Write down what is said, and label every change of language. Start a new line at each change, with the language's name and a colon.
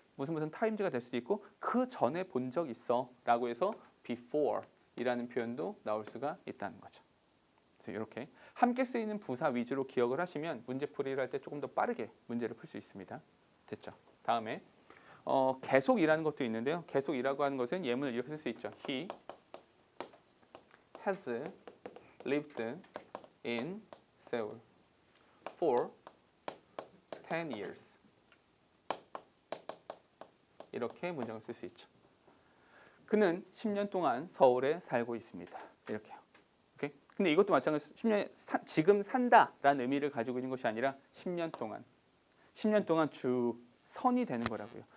Korean: 무슨 times가 될 수도 있고 그 전에 본 적 있어라고 해서 before 이라는 표현도 나올 수가 있다는 거죠. 그래서 이렇게 함께 쓰이는 부사 위주로 기억을 하시면 문제풀이를 할 때 조금 더 빠르게 문제를 풀 수 있습니다. 됐죠? 다음에 계속이라는 것도 있는데요. 계속이라고 하는 것은 예문을 이렇게 쓸 수 있죠.
English: He has lived in Seoul for 10 years.
Korean: 이렇게 문장을 쓸 수 있죠. 그는 10년 동안 서울에 살고 있습니다. 이렇게요. 오케이? 근데 이것도 마찬가지로 10년 지금 산다라는 의미를 가지고 있는 것이 아니라 10년 동안 쭉 선이 되는 거라고요.